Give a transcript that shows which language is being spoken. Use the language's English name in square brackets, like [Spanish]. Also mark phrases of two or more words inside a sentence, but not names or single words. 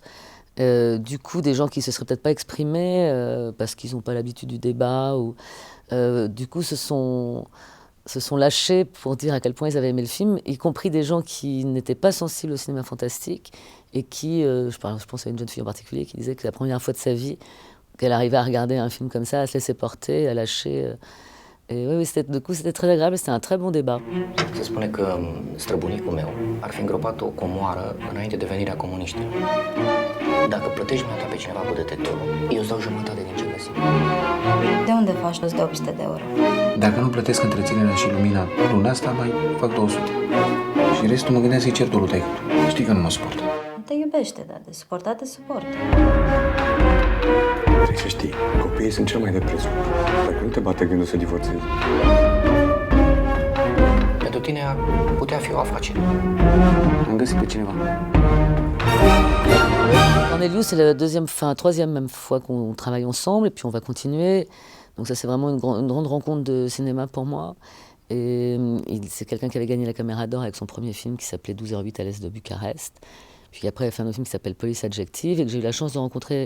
[French] Du coup, des gens qui ne se seraient peut-être pas exprimés parce qu'ils n'ont pas l'habitude du débat, ou du coup se sont lâchés pour dire à quel point ils avaient aimé le film, y compris des gens qui n'étaient pas sensibles au cinéma fantastique et qui, je pense à une jeune fille en particulier, qui disait que c'est la première fois de sa vie qu'elle arrivait à regarder un film comme ça, à se laisser porter, à lâcher. Et oui, du coup, c'était très agréable, c'était un très bon débat. [Romanian] Se spune că străbunicul meu ar fi îngropat o comoară înainte de venirea comuniștilor. Dacă plătești mai pe cineva cu detectorul, eu îți dau jumătate din ce găsim. De unde faci tu 800 de euro? Dacă nu plătesc întreținerea și lumina luna asta, mai fac 200. Și restul mă gândeam să-i cer dorul taică-tu. Știi că nu mă suport. Te iubește, dar de suportat te suportă. Trebuie să știi, copiii sunt cel mai de preț. Dacă nu te bate gândul să divorțezi. Pentru tine ar putea fi o afacere. Am găsit pe cineva. [French] Cornelius, c'est la troisième même fois qu'on travaille ensemble, et puis on va continuer. Donc ça, c'est vraiment une grande rencontre de cinéma pour moi. Et c'est quelqu'un qui avait gagné la Caméra d'Or avec son premier film qui s'appelait 12h08 à l'est de Bucarest. Puis après, il a fait un autre film qui s'appelle Police Adjective, et que j'ai eu la chance de rencontrer.